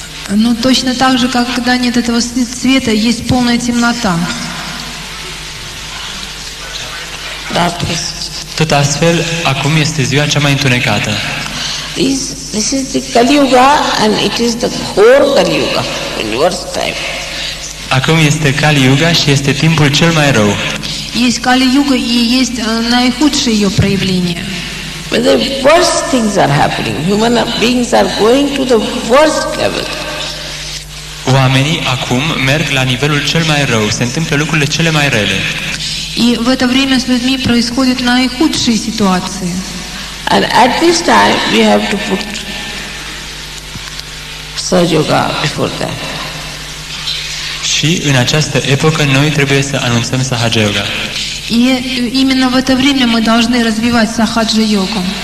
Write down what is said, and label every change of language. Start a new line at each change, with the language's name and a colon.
Russian: Но точно так же, как когда нет этого света, есть полная темнота.
English: Darkest.
Romanian: Tot astfel, acum este ziua cea mai întunecată.
English: This is the Kali Yuga and it is the core Kali Yuga in worst time.
Romanian: Acum este Kali Yuga și este timpul cel mai rău.
Russian: Есть Кали-юга и есть наихудшее ее проявление.
English: When the worst things are happening, human beings are going to the worst level.
Romanian: Oamenii acum merg la nivelul cel mai rău, se întâmplă lucrurile cele mai rele.
Russian: И в это время с людьми происходят наихудшие ситуации.
English: And at this time we have to put Sahaja Yoga before that.
Romanian: Și în această epocă noi trebuie să anunțăm Sahaja Yoga.
Russian: И именно в это время мы должны развивать сахаджа-йогу.